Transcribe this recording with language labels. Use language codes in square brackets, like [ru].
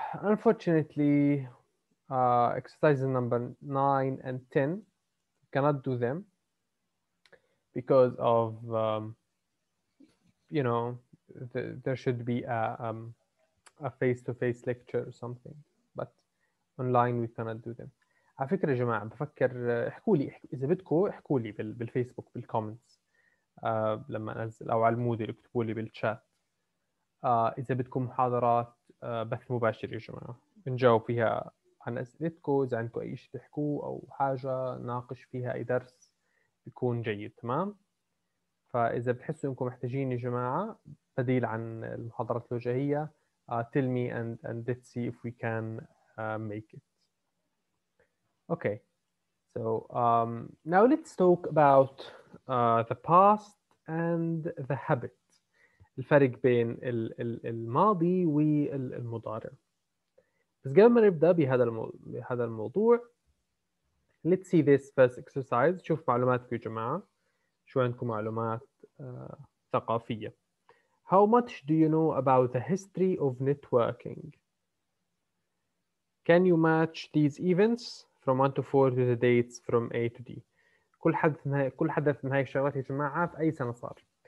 [en] Unfortunately, exercises number 9 and 10 cannot do them because of you know, there should be a face-to-face lecture or something, but online we cannot do them. [ar] على فكرة يا جماعة بفكر احكوا لي إذا بدكم احكوا لي بالفيسبوك بالكومنتس لما أنزل أو على الموديل اكتبوا لي بالشات إذا بدكم محاضرات بث مباشر يا جماعة بنجاوب فيها عن أسئلتكم. إذا عندكم أي شيء تحكوه أو حاجة ناقش فيها أي درس بيكون جيد. تمام. فإذا بتحسوا إنكم محتاجين يا جماعة بديل عن المحاضرات الوجاهية [en] tell me and let's see if we can make it. Okay, so now let's talk about the past and the habit. [ar] الفرق بين الماضي والمضارع. بس قبل ما نبدأ بهذا الموضوع [en] let's see this first exercise. [ar] شوف معلوماتكم يا جماعة شو عندكم معلومات ثقافية. [en] How much do you know about the history of networking? Can you match these events from 1 to 4 to the dates from A to D? [ar] كل حدث من هاي الشغلات يا جماعة في أي سنة صار.